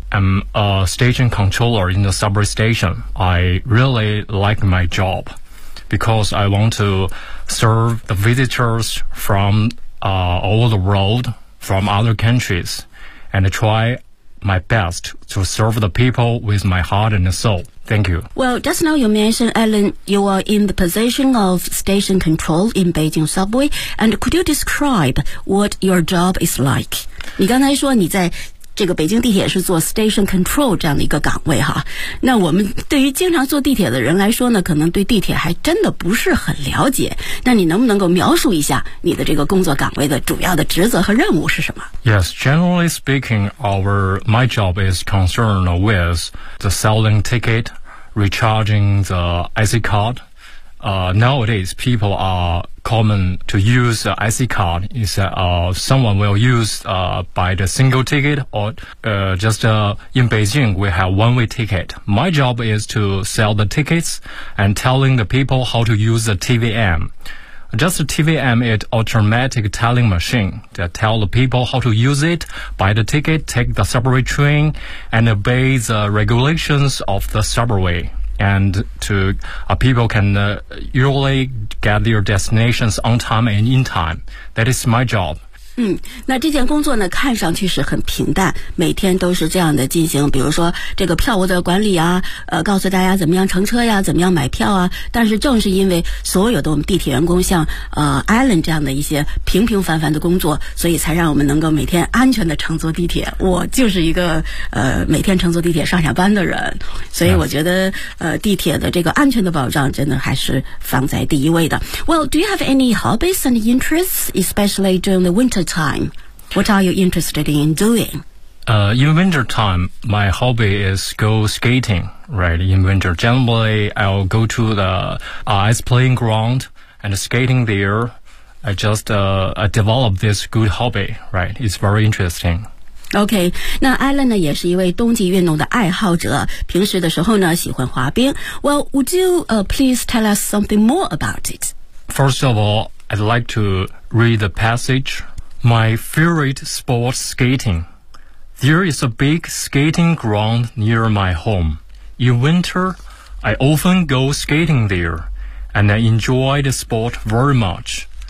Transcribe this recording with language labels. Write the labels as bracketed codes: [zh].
[en] I'm a station controller in the subway station. I really like my job because I want to serve the visitors from all the world, from other countries, and try my best to serve the people with my heart and soul. Thank you. Well, just now you mentioned, Alan, you are in the position of station control in Beijing subway. And could you describe what your job is like? [zh] 你刚才说你在这个北京地铁是做 station control 这样的一个岗位哈，那我们对于经常坐地铁的人来说呢，可能对地铁还真的不是很了解，那你能不能够描述一下你的这个工作岗位的主要的职责和任务是什么？ [en] Yes, generally speaking, my job is concerned with the selling ticket, recharging the IC card. Nowadays, people are common to use the IC card. Is that someone will use buy the single ticket or in Beijing we have one-way ticket. My job is to sell the tickets and telling the people how to use the TVM. Just the TVM is automatic telling machine that tell the people how to use it, buy the ticket, take the subway train, and obey the regulations of the subway. And to people can usually get their destinations on time and in time. That is my job. [zh] 那这件工作呢，看上去是很平淡，每天都是这样的进行，比如说这个票务的管理啊，告诉大家怎么样乘车呀，怎么样买票啊。但是正是因为所有的我们地铁员工像Alan 这样的一些平平凡凡的工作，所以才让我们能够每天安全的乘坐地铁。我就是一个每天乘坐地铁上下班的人，所以我觉得地铁的这个安全的保障真的还是放在第一位的。 [en] Well, do you have any hobbies and interests, especially during the winter time? What are you interested in doing? In winter time, my hobby is go skating. Right, in winter, generally I'll go to the ice playing ground and skating there. I just develop this good hobby. Right, it's very interesting. [zh] OK, 那 Alan 呢也是一位冬季运动的爱好者，平时的时候呢喜欢滑冰。 [en] Well, would you please tell us something more about it? First of all, I'd like to read the passage. My favorite sport, skating. There is a big skating ground near my home. In winter, I often go skating there, and I enjoy the sport very much.